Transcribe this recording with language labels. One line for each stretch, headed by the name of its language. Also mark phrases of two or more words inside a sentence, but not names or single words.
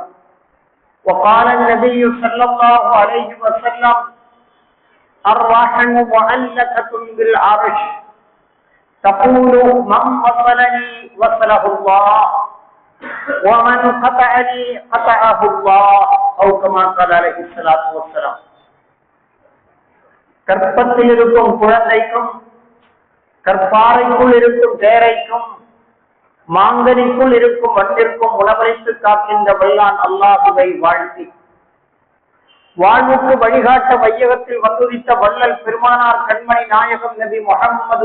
Arabic: وقال النبي صلى الله عليه وسلم: الرحم معلقة بالعرش تقول من وصلني وصله الله ومن قطعني قطعه الله أو كما قال عليه الصلاة والسلام.
Tamil: கற்பத்தில் இருக்கும் குழந்தைக்கும் கற்பாறைக்குள் இருக்கும் தேரைக்கும் மாங்கனிக்குள் இருக்கும் வண்டிற்கும் உணவளித்து காக்கின்ற வல்லான் அல்லாஹுவை வாழ்த்தி, வாழ்வுக்கு வழிகாட்ட வையகத்தில் வந்துதித்த வள்ளல் பெருமானார் கண்மணி நாயகம் நபி முஹம்மது